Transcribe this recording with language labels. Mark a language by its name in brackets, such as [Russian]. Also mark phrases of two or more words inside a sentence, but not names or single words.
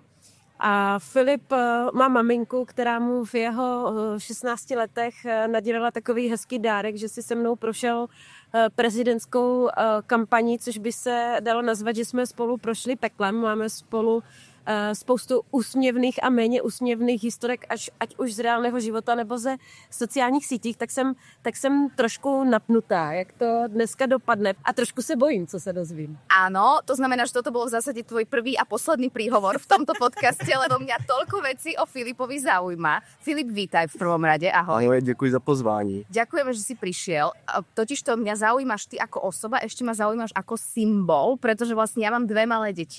[Czech] A Filip má maminku, která mu v jeho 16 letech nadělala takový hezký dárek, že si se mnou prošel prezidentskou kampaní, což by se dalo nazvat, že jsme spolu prošli peklem. Máme spolu spoustu úsměvných a méně úsměvných historek, ať už z reálného života nebo ze sociálních sítích, tak jsem trošku napnutá, jak to dneska dopadne. A trošku se bojím, co se dozvím. [Slovak] Áno, to znamená, že toto bol v zásade tvoj prvý a posledný príhovor v tomto podcaste, lebo mňa toľko vecí o Filipovi zaujíma. Filip, vítaj v prvom rade, ahoj. [Czech] Ahoj, děkuji za pozvání. [Slovak] Ďakujeme, že si prišiel. Totiž to mňa zaujímaš ty ako osoba, ešte ma zaujímaš ako symbol, pretože vlastne ja mám dve malé deti.